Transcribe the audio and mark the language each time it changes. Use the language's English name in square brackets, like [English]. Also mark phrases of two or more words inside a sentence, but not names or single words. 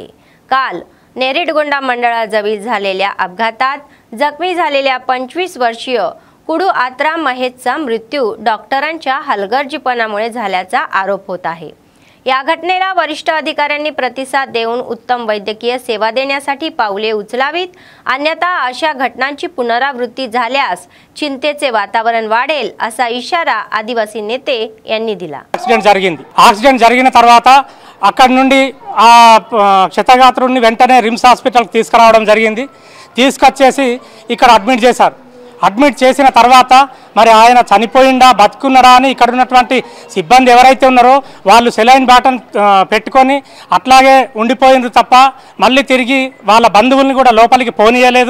[Marathi] काल नेरिडगोंडा मंडळाजवळ झालेल्या अपघातात जखमी झालेल्या 25 वर्षीय कुडू आत्रा महेशचा मृत्यू डॉक्टरांच्या हलगर्जीपणामुळे झाल्याचा आरोप होत आहे। या घटनेला वरिष्ठ अधिकाऱ्यांनी प्रतिसाद देऊन उत्तम वैद्यकीय सेवा देण्यासाठी पावले उचलावीत, अन्यथा अशा घटनांची पुनरावृत्ती झाल्यास चिंतेचे वातावरण वाढेल असा इशारा आदिवासी नेते यांनी दिला। [Telugu] యాక్సిడెంట్ జరిగిన తర్వాత అక్కడ నుండి ఆ క్షతగాత్రుడిని వెంటనే రిమ్స్ హాస్పిటల్కి తీసుకురావడం జరిగింది। తీసుకొచ్చేసి ఇక్కడ అడ్మిట్ చేశారు। అడ్మిట్ చేసిన తర్వాత మరి ఆయన చనిపోయిందా బతుకున్నారా అని ఇక్కడ ఉన్నటువంటి సిబ్బంది ఎవరైతే ఉన్నారో వాళ్ళు సెలైన్ బాటన్ పెట్టుకొని అట్లాగే ఉండిపోయింది తప్ప మళ్ళీ తిరిగి వాళ్ళ బంధువుల్ని కూడా లోపలికి పోనీయలేదు।